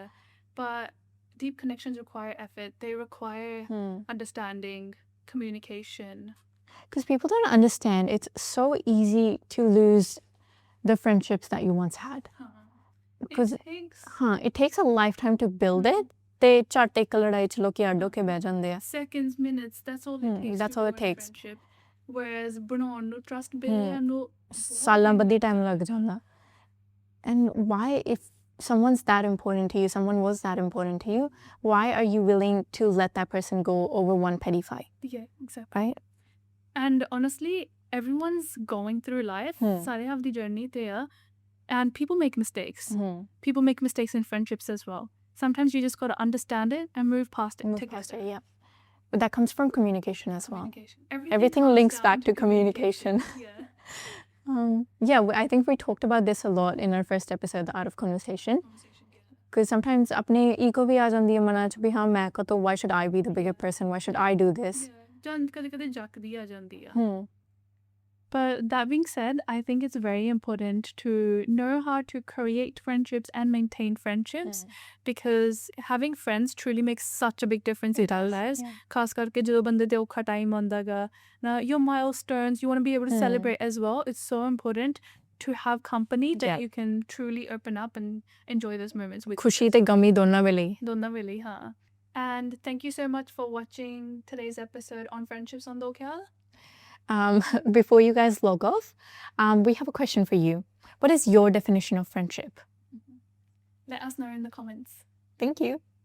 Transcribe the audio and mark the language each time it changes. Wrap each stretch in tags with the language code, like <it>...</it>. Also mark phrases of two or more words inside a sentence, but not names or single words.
<en>But deep connections require effort. They require understanding, communication. Because people don't understand, it's so easy to lose the friendships that you once had. Because it takes a lifetime to build it.</en> <pa>They ਝੱਟ ਇੱਕ ਲੜਾਈ ਚ ਲੋਕੀ ਅੱਡ ਹੋ ਕੇ ਬਹਿ ਜਾਂਦੇ ਆ.</pa> <en>Seconds, minutes, that's all it takes. That's all it takes. Friendship. Whereas</en> <pa>ਬਣਾਉਣ ਨੂੰ</pa> <en>trust building ਨੂੰ</en> <pa>ਸਾਲਾਂ ਬੱਧੀ time ਲੱਗ ਜਾਂਦਾ.</pa> <en>And why, if someone's that important to you, someone was that important to you, why are you willing to let that person go over one petty fight? Yeah, exactly. Right? And honestly, everyone's going through life.</en> <pa>ਸਾਰੇ</pa> <en>have the journey there. And people make mistakes. People make mistakes in friendships as well. Sometimes you just got to understand it and move past it together. But that comes from communication as well. Everything links back to communication. I think we talked about this a lot in our first episode, The Art of Conversation. Because sometimes</en> <pa>ਆਪਣੇ ego ਵੀ ਆ ਜਾਂਦੀ ਹੈ ਮਨ ਚ ਵੀ ਹਾਂ ਮੈਂ ਕਹਾਂ</pa> <en>to why should I be the bigger person? Why should I do this?</en> <pa>ਕਦੇ ਜੱਕਦੀ ਆ ਜਾਂਦੀ ਆ.</pa> <en>But that being said, I think it's very important to know how to create friendships and maintain friendships because having friends truly makes such a big difference in our lives.</en> <pa>ਖਾਸ ਕਰਕੇ ਜਦੋਂ ਬੰਦੇ ਦੇ ਔਖਾ ਟਾਈਮ ਆਉਂਦਾਗਾ ਨਾ,</pa> <en>your milestones, you want to be able to celebrate as well. It's so important to have company that you can truly open up and enjoy those moments with.</en> <pa>ਖੁਸ਼ੀ ਤੇ ਗਮੀ ਦੋਨਾਂ ਵੇਲੇ ਵੇਲੇ ਹਾਂ.</pa> <en>And thank you so much for watching today's episode on friendships on Dokhyal. Before you guys log off, we have a question for you. What is your definition of friendship? Let us know in the comments. Thank you.</en>